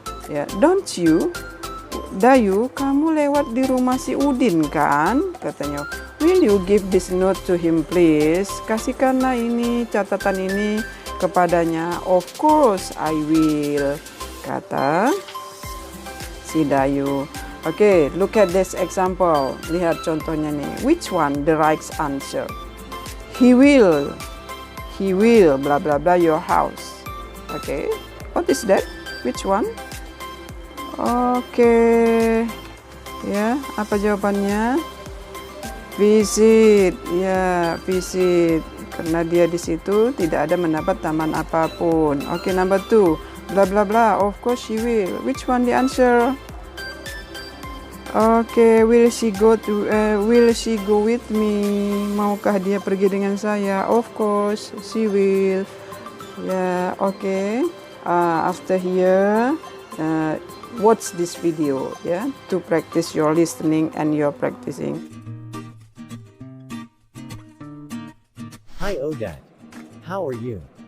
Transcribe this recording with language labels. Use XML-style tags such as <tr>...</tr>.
<id>Ya,</id> <en>don't you?</en> <id>Dayu, kamu lewat di rumah si Udin kan? Katanya.</id> <en>Will you give this note to him please?</en> <id>Kasihkanlah ini catatan ini kepadanya.</id> <en>Of course I will,</en> <id>kata si Dayu.</id> <en>Okay, look at this example.</en> <id>Lihat contohnya nih.</id> <en>Which one the right answer? He will blah blah blah your house. Okay, what is that? Which one? Okay,</en> <id>ya, apa jawabannya?</id> <en>Visit, ya, visit.</en> <id>Karena dia di situ tidak ada mendapat taman apapun.</id> <en>Okay, number 2. Blah blah blah. Of course she will. Which one the answer? Okay, will she go with me?</en> <id>Maukah dia pergi dengan saya?</id> <en>Of course, she will. Yeah, okay. After here, watch this video, yeah, to practice your listening and your practicing. Hi, Odette. How are you?</en>